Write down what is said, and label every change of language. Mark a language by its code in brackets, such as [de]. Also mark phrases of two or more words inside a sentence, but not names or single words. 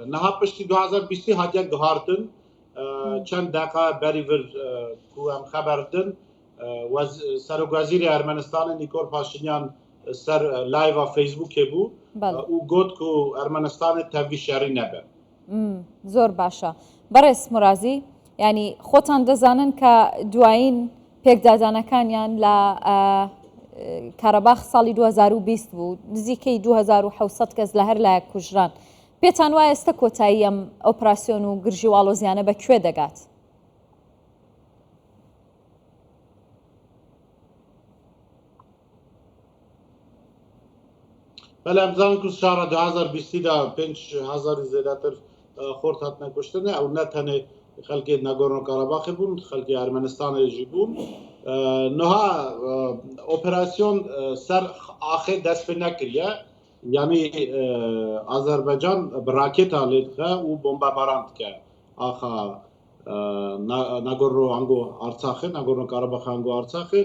[ku] Niha piştî 2020 hatiye gihartin çend deqa berî vir ku em xeber din Serokvezîrê Ermenistanê Nikol Paşinyan ser live Facebookê bû û got ku Ermenistanê tevî şerî nebe. [ckb] زۆر باشە. بەڕێز مورازی ینی خۆتان دەزانن کە دوایین پێکدادانەکانیان لە کارەباخ ساڵی 2020 بوو، نزیکەی 2700 کەس لە هەر لایەک کوژران. پێتان وایە ئێستا کۆتایی ئەم ئۆپراسیۆن و گرژی و ئاڵۆزیانە بەکوێ دەگات؟ [ku] بەڵێ ئەمزانن ku şara 2020 da 5000 zêdetir xort hatine kuştinê ew ne tenê xelkê Nagorno Karabakhê bûn, xelkê Ermenistanê jî bûn. Niha operasyon ser axê dest pê nekiriye, yanî Azerbaycan bi raketa lê dike û bombebaran dike axa Nagorno ango Artsakê, Nagorno Karabakh ango Artsakê.